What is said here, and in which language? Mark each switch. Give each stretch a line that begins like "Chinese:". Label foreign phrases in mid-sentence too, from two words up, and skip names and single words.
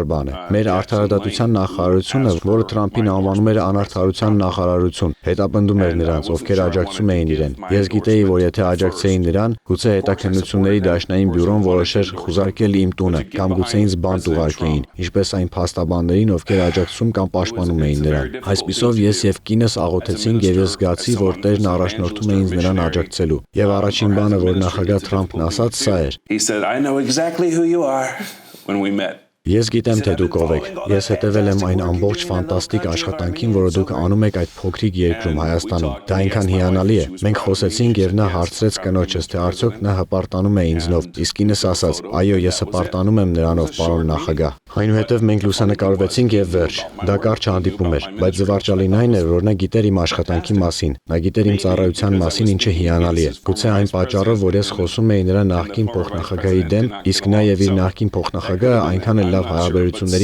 Armenian: բան է։ Մեր արդարադատության նախարարությունը, որը Թրամփին անվանում էր անարդարության նախարարություն, հետապնդում էր նրանց, ովքեր աջակցում էին իրեն։ Ես գիտեի, որ եթե աջակցեին նրան, գուցե հետաքննությունների դաշնային բյուրոն որոշեր խուզարկել իմ տունը կամ գուցե ինձ բանտ ուղարկեին, ինչպես այն փաստաբաններին, ովքեր աջակցում կամ պաշտպանում էին նրան։ Այսպիսով ես եւ կինս աղոթեցինք եւ ես զգացի, որ Տերն առաջնորդում է ինձ նրան աջակցելու։ Եվ առաջին բանը, որ նախագահ Թրամփն ասաց, սա էր.
English: He said, I know exactly who you are when we met.
Armenian: Ես գիտեմ, թե դուք ով եք։ Ես հետևել եմ այն ամբողջ ֆանտաստիկ աշխատանքին, որը դուք անում եք այդ փոքրիկ երկրում Հայաստանում։ Դա այնքան հիանալի է։ Մենք խոսեցինք եւ նա հարցրեց կնոջս, թե արդյոք նա հպարտանում է ինձնով։ Իսկ ինձ ասաց. այո, ես հպարտանում եմ նրանով, պարոն նախագահ։ Այնուհետև մենք լուսանկարվեցինք եւ վերջ։ Դա կարճ հանդիպում էր, բայց զվարճալին այն էր, որ նա գիտեր իմ աշխատանքի մասին։ Նա գիտեր իմ ծառայության մասին, ինչը հիանալի է։ Գուցե այն պատճառով, որ ես խոսում էի նրա նախկին փոխնախագահի դեմ, իսկ նա եւ իր նախկին փոխնախագահը այնքան էլ հարաբերությունների